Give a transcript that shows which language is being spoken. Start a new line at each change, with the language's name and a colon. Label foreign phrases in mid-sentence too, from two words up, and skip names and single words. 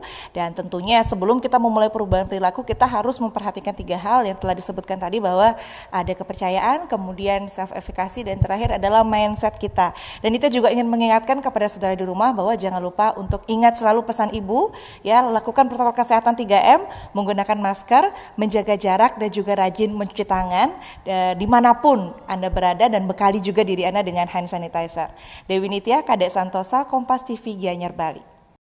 Indonesian: Dan tentunya sebelum kita memulai perubahan perilaku, kita harus memperhatikan 3 hal yang telah disebutkan tadi, bahwa ada kepercayaan, kemudian self-efficacy, dan terakhir adalah mindset kita. Dan kita juga ingin mengingatkan kepada saudara di rumah bahwa jangan lupa untuk ingat selalu pesan ibu ya, lakukan protokol kesehatan 3M, menggunakan masker, menjaga jarak, dan juga rajin mencuci tangan dimanapun Anda berada, dan bekali juga diri Anda dengan
English: hand sanitizer.
Indonesian: Dewi Nitya, Kadek Santosa, Kompas TV, Gianyar, Bali.